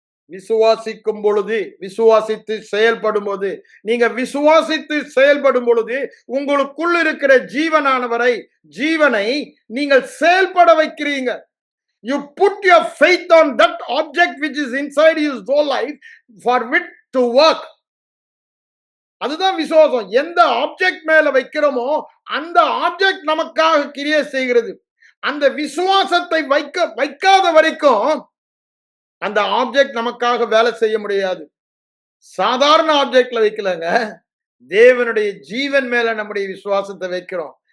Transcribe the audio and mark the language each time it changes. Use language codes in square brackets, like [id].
[ta] விசுவாசிக்கும் பொழுது, விசுவாசித்து செயல்படும் போது. நீங்க விசுவாசித்து செயல்படும் பொழுது உங்களுக்குள் இருக்கிற ஜீவனை நீங்கள் செயல்பட வைக்கிறீங்க. [en] You put your faith on that object which is inside your soul life for it to work. [ta] அதுதான் விசுவாசம். எந்த ஆப்ஜெக்ட் மேல வைக்கிறோமோ அந்த ஆப்ஜெக்ட் நமக்காக கிரியை செய்கிறது. அந்த விசுவாசத்தை வைக்காத வரைக்கும் அந்த ஆப்ஜெக்ட் நமக்காக வேலை செய்ய முடியாது. சாதாரண ஆப்ஜெக்ட்ல வைக்கலங்க, தேவனுடைய ஜீவன் மேல நம்முடைய விசுவாசத்தை வைக்கிறோம்.